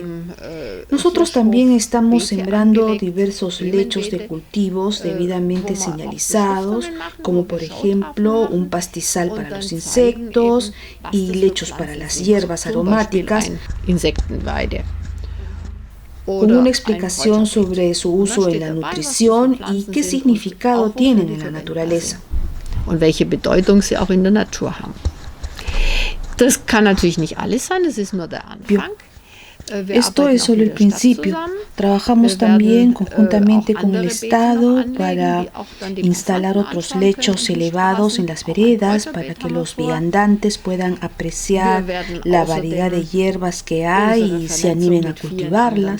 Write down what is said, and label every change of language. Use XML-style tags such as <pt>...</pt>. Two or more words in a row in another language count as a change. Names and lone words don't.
<es>Nosotros también estamos sembrando diversos lechos de cultivos debidamente señalizados, como por ejemplo un pastizal para los insectos y lechos para las hierbas aromáticas, con una explicación sobre su uso en la nutrición y qué significado tienen en la naturaleza.</es> <de>Und welche Bedeutung sie auch in der Natur haben. Das kann natürlich nicht alles sein, das ist nur der Anfang.</de> <es>Esto es solo el principio. Trabajamos también conjuntamente con el Estado para instalar otros lechos elevados en las veredas para que los viandantes puedan apreciar la variedad de hierbas que hay y se animen a cultivarlas.</es>